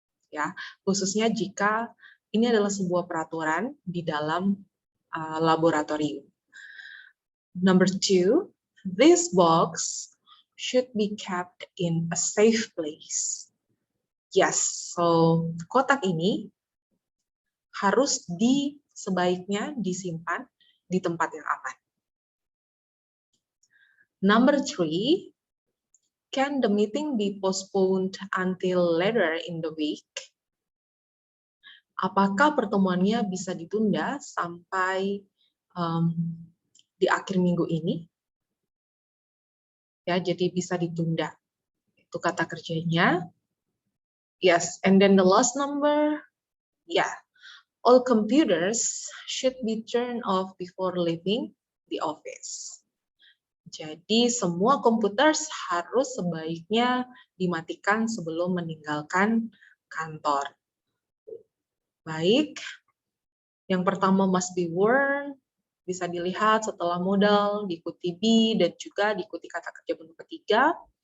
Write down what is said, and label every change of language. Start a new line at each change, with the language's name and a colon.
Indonesian: Ya, khususnya jika ini adalah sebuah peraturan di dalam laboratorium.
English: Number 2, this box should be kept in a safe place. Yes, so
Indonesian: kotak ini harus sebaiknya disimpan di tempat yang aman.
English: Number 3, can the meeting be postponed until later in the week?
Indonesian: Apakah pertemuannya bisa ditunda sampai di akhir minggu ini? Ya, jadi bisa ditunda. Itu kata kerjanya.
English: Yes, and then the last number, yeah, all computers should be turned off before leaving the office.
Indonesian: Jadi semua komputer harus sebaiknya dimatikan sebelum meninggalkan kantor. Baik, yang pertama must be worn, bisa dilihat setelah modal, diikuti be, dan juga diikuti kata kerja bentuk ketiga.